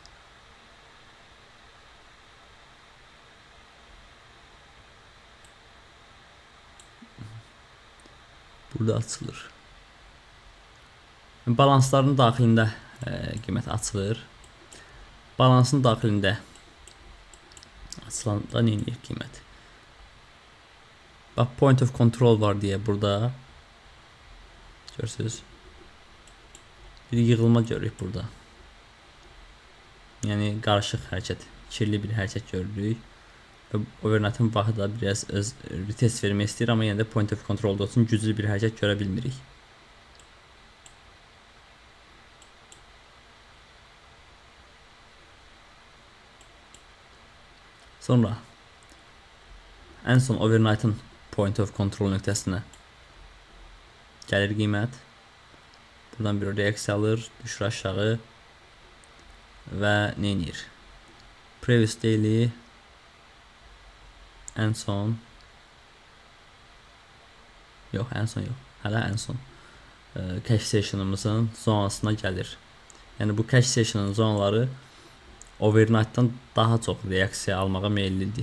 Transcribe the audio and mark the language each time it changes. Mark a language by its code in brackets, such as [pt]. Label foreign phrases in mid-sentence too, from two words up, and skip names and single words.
[az] Burada açılır. Balansların daxilində qiymət açılır. Balansın daxilində açılanda nə edir qiymət? Bax, [en] point of control [az] var deyə burada. Görürsünüz. Bir yığılma görürük burada. Yəni qarışıq hərəkət, kirli bir hərəkət görürük. Və overnight-ın vaxtı da biraz öz retest vermək istəyir, amma yenə də [en] point of control- [az] da olsun, güclü bir hərəkət görə bilmirik. Sonra ən son overnight-ın [en] point of control [az] nöqtəsinə gəlir qiymət. Buradan bir reaksiya alır, düşür aşağı və nə edir? [en] Previous daily [az] ən son yox, ən son yox. Hələ ən son [en] cash session'ımızın [az] zonasına gəlir. Yəni bu [en] cash session'ın [az] zonaları overnight-dan daha çox reaksiya almağa meyillidir.